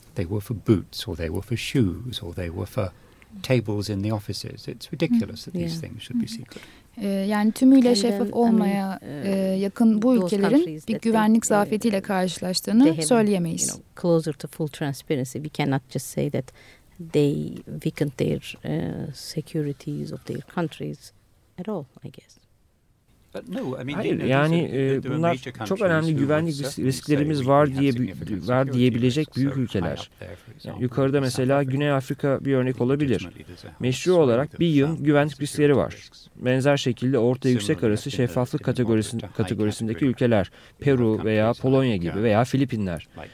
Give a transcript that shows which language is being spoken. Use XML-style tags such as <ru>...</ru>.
<en>They were for boots, or they were for shoes, or they were for tables in the offices. It's ridiculous that these things should be secret.</en> <tr>Yani tümüyle şeffaf olmaya yakın bu ülkelerin bir güvenlik zafiyetiyle karşılaştığını söyleyemeyiz.</tr> <en>You know, closer to full transparency, we cannot just say that they weakened their securities of their countries at all, I guess.</en> <tr>Hayır, yani bunlar çok önemli güvenlik risklerimiz var diyebilecek büyük ülkeler. Yani yukarıda mesela Güney Afrika bir örnek olabilir. Meşru olarak bir yıl güvenlik riskleri var. Benzer şekilde orta yüksek arası şeffaflık kategorisindeki ülkeler, Peru veya Polonya gibi veya Filipinler.</tr>